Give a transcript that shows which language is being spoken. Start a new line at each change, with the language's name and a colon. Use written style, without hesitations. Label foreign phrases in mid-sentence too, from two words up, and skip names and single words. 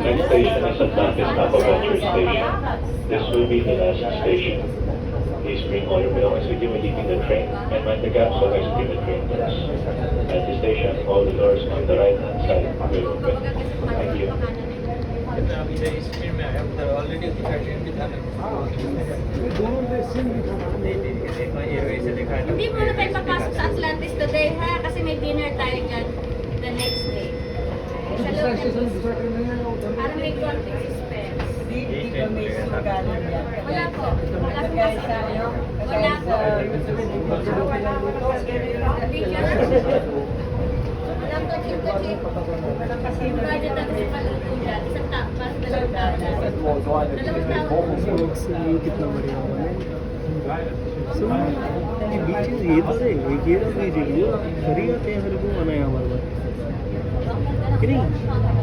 English: station is Atlantis Aquaculture Station. This will be the last station. Please bring all your belongings with you when leaving the train and mind the gaps while exiting the train doors. At the station, all the doors on the right-hand side will open. Thank you.
Hindi: अभी मैं इस ट्रेन में आया उधर ऑलरेडी दूसरा ट्रेन भी था ना दोनों में सेम लिखा था नहीं देखा ये वैसे देखा है
Filipino: Hindi muna tayo papasok sa Atlantis today ha, kasi may dinner tayo dyan
English: the next day.
Filipino: Sa
Hindi: दूसरा
Filipino: loob
Hindi: स्टेशन
Filipino: ng
Hindi: दूसरा ट्रेन नहीं आया उधर
Filipino: para may konting suspense.
Hindi: यही ट्रेन में
Filipino: Wala po. Wala po kasi. Wala po. Walang coaching-coaching. Budget natin si Paluto dyan. Isang tapas, dalawang tapas. Dalawang tapas.
Hindi: कितना बढ़िया होगा ये बीचेस ये तो है ये तो भी देखिए खरी आते हैं हर को आना है हमारे पास कि नहीं